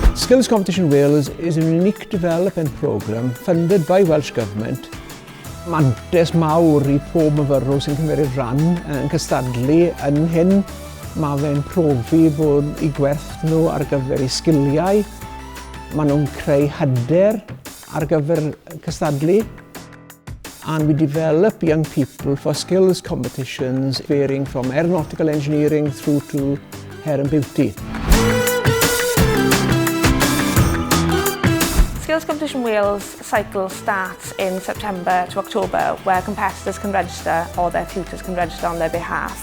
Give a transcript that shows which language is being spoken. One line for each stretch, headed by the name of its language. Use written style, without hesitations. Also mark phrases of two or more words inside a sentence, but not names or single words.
English: Skills Competition Wales is a unique development programme funded by Welsh Government.
Welsh: Mantes mawr I pob myfyrwyr sy'n cymryd ran yn cystadlu yn hyn. Mae fe'n profi bod I gwerth nhw ar gyfer eu sgiliau. Maen nhw'n creu hyder ar gyfer cystadlu.
English: And we develop young people for skills competitions varying from aeronautical engineering through to hair and beauty. Skills Competition Wales cycle starts in September to October, where competitors can register or their tutors can register on their behalf.